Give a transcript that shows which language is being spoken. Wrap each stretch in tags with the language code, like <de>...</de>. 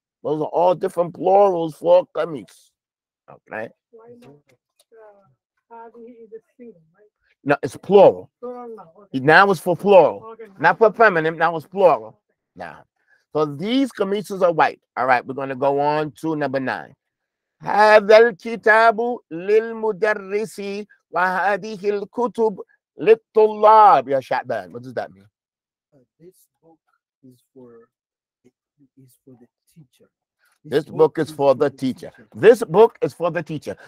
<en>Those are all different plurals for qamis. Okay? Why not? Hadi is a single, right? No, it's plural. Plural now. Okay. Now it's for plural. Okay. Not for feminine, now it's plural. Now. So these qamises are white. All right, we're going to go on to number 9.</en> <ar>هذا الكتاب للمدرس وهذه الكتب للطلاب يا شعبان.</ar> <en>What does that mean? This book is for the teacher. This book is for the teacher. This book is for the teacher.</en>